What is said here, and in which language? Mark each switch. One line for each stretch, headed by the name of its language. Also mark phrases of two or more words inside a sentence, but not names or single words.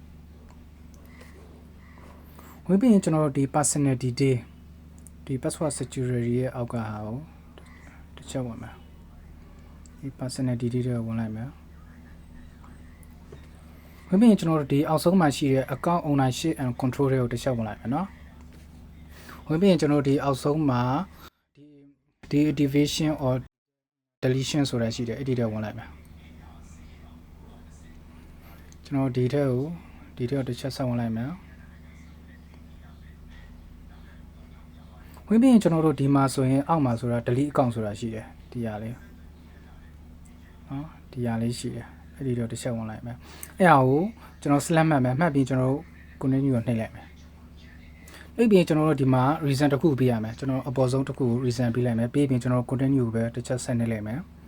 Burmese: ဝင်ပြီးရင်ကျွန်တော်တို့ဒီ
English: personal detail
Burmese: ဒီ
English: password security
Burmese: ရဲ့အောက်ကဟာကိုတစ်ချက်ဝင်မယ်ဒီ
English: personal detail
Burmese: တွေဝင်လိုက်မယ် ဝင်ပြီးရင်ကျွန်တော်တို့ဒီအောက်ဆုံးမှာရှိတဲ့
English: account ownership and control
Burmese: တွေကိုတစ်ချက်ဝင်လိုက်မယ်နော်ဝင်ပြီးရင်ကျွန်တော်တို့ဒီအောက်ဆုံးမှာဒီ
English: deactivation or deletion
Burmese: ဆိုတာရှိတယ်အဲ့ဒီတွေဝင်လိုက်မယ်ကျွန်တော်ဒီထဲကိုတစ်ချက်ဆက်ဝင်လိုက်မယ် ဝင်ပြီးရင်ကျွန်တော်တို့ဒီမှာဆိုရင်အောက်မှာဆိုတာ
English: delete account
Burmese: ဆိုတာရှိတယ်ဒီဟာလေးနော်ဒီဟာလေးရှိတယ်အဲ့ဒီတော့တစ်ချက်ဝင်လိုက်မယ်အဲ့ဟာကိုကျွန်တော် select မှတ်မယ်မှတ်ပြီးကျွန်တော်တို့ continue ကိုနှိပ်လိုက်မယ်နှိပ်ပြီးကျွန်တော်တို့ဒီမှာ reason တစ်ခုပေးရမယ်ကျွန်တော်အပေါ်ဆုံးတစ်ခုကို reason ပေးလိုက်မယ်ပြီးရင်ကျွန်တော် continue ကိုပဲတစ်ချက်ဆက်နှိပ်လိုက်မယ်